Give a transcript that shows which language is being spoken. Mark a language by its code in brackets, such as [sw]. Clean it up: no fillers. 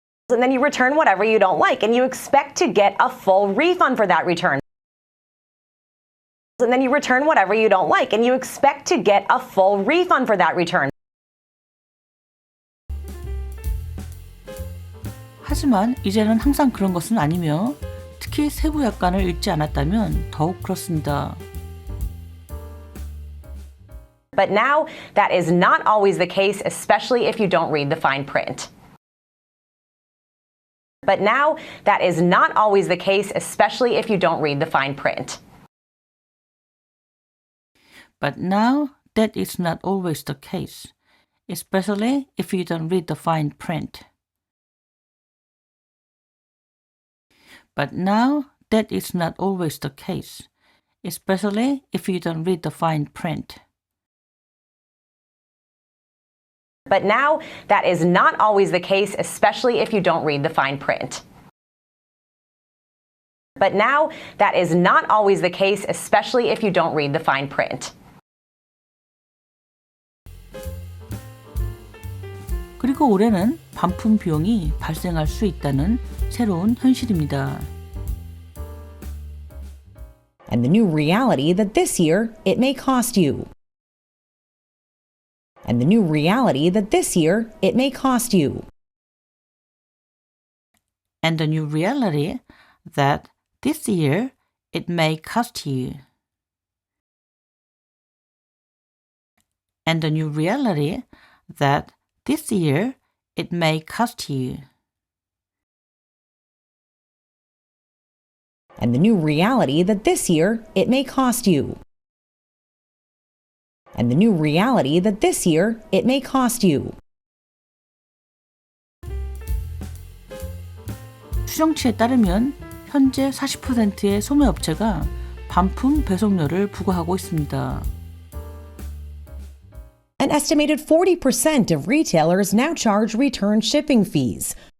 [en] And then you return whatever you don't like, and you expect to get a full refund for that return. And then you return whatever you don't like, and you expect to get a full refund for that return. [ko] 하지만 이제는 항상 그런 것은 아니며 특히 세부 약관을 읽지 않았다면 더욱 그렇습니다. [en] But now, that is not always the case, especially if you don't read the fine print. But now, that is not always the case, especially if you don't read the fine print. But now, that is not always the case, especially if you don't read the fine print. But now, that is not always the case, especially if you don't read the fine print. But now, that is not always the case, especially if you don't read the fine print. But now, that is not always the case, especially if you don't read the fine print. [ko] 그리고 올해는 반품 비용이 발생할 수 있다는 새로운 현실입니다. [en] And the new reality that this year it may cost you. And the new reality that this year it may cost you. and the new reality that this year it may cost you. And the new reality that this year it may cost you. And the new reality that this year it may cost you. And the new reality that this year it may cost you. [ko] 추정치에 따르면 현재 40%의 소매업체가 반품 배송료를 부과하고 있습니다. [en] An estimated 40% of retailers now charge return shipping fees.